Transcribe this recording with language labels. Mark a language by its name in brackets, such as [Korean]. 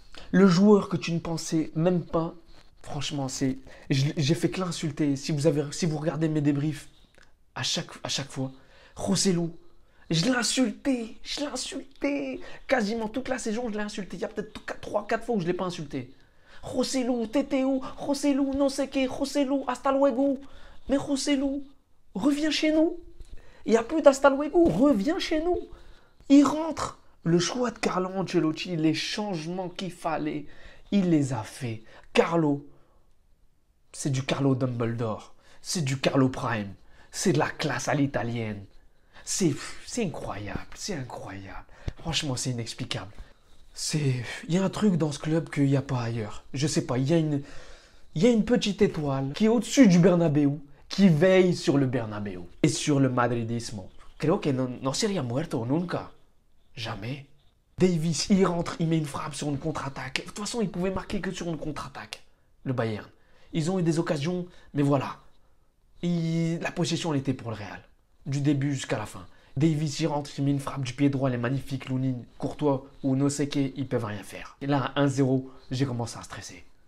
[French] Le joueur que tu ne pensais même pas, franchement, j'ai fait que l'insulter. Si vous regardez mes débriefs, à chaque fois, Joselu, je l'ai insulté. Quasiment toute la saison, je l'ai insulté. Il y a peut-être 3-4 fois où je ne l'ai pas insulté. Joselu, t'étais où? [Spanish] Joselu, non sé qué, Joselu, hasta luego. [French] Mais Joselu, reviens chez nous. Il n'y a plus d' [Spanish] hasta luego, [French] reviens chez nous. Il rentre. Le choix de Carlo Ancelotti, les changements qu'il fallait, il les a fait. Carlo, c'est du Carlo Dumbledore. C'est du Carlo Prime. C'est de la classe à l'italienne. C'est incroyable, c'est incroyable. Franchement, c'est inexplicable. Il y a un truc dans ce club qu'il n'y a pas ailleurs. Je sais pas, il y a une petite étoile qui est au-dessus du Bernabéu, qui veille sur le Bernabéu et sur le madridismo. [Spanish] Creo que no sería muerto nunca. [French] Jamais. Davis, il rentre, il met une frappe sur une contre-attaque. De toute façon, il pouvait marquer que sur une contre-attaque, le Bayern. Ils ont eu des occasions, mais voilà. La possession, elle était pour le Real. Du début jusqu'à la fin. Davis, il rentre, il met une frappe du pied droit, elle est magnifique. Lounine, Courtois ou Noseke, ils peuvent rien faire. Et là, à 1-0, j'ai commencé à stresser.